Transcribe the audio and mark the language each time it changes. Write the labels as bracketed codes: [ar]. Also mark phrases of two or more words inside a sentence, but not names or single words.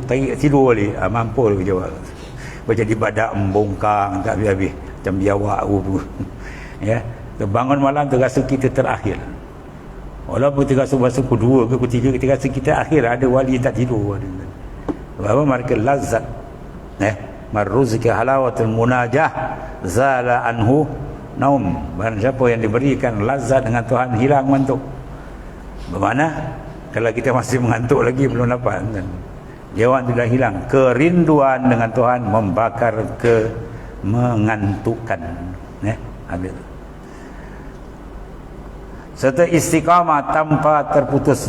[ms] Tarik tidur balik, mampu dia jawab. Jadi badak membongkang tak habis-habis, macam biawak apa. Ya, terbangun malam terasa kita terakhir. Walaupun kita rasa masa pukul 2 ke pukul 3, kita rasa kita akhir. Ada wali yang tak tidur. Sebab mereka lazat. [ar] Marruzika halawatul munajah zala anhu naum. [ms] Barang siapa yang diberikan lazat dengan Tuhan, hilang mengantuk. Bermakna kalau kita masih mengantuk lagi belum dapat kan? Jawab sudah hilang. Kerinduan dengan Tuhan membakar mengantukkan. Habis. Serta istiqamah tanpa terputus.